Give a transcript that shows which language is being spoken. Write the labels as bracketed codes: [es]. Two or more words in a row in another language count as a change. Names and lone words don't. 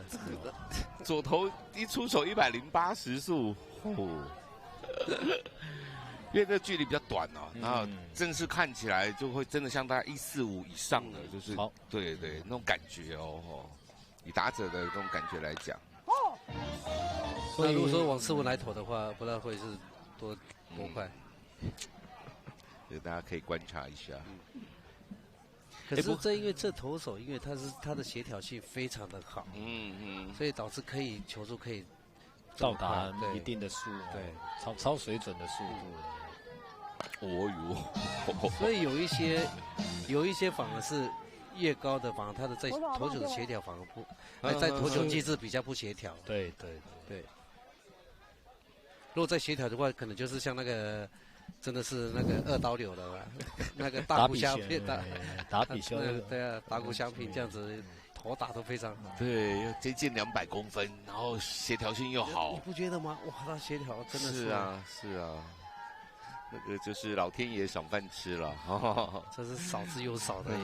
[zh] 左投一出手108時速，因為這個距離比較短哦，然後正式看起來就會真的像大概145以上的，就是對那種感覺哦，以打者的那種感覺來講。那如果說王思文來投的話，不知道會是多快？大家可以觀察一下。可是這因為這投手，因為他的協調性非常的好，所以導致球速可以到達一定的速，對，超水準的速度。哦呦，所以有一些反而是越高的，反而他的在投球的協調反而不，在投球機制比較不協調。對。如果在協調的話，可能就是像那個，真的是那個2刀流的吧，那個大谷翔平打比修，對啊，大谷翔平這樣子。頭打都非常好，對，又接近200公分，然後協調性又好，你不覺得嗎？哇，他協調真的是啊，那個就是老天爺賞飯吃了，這是少之又少的，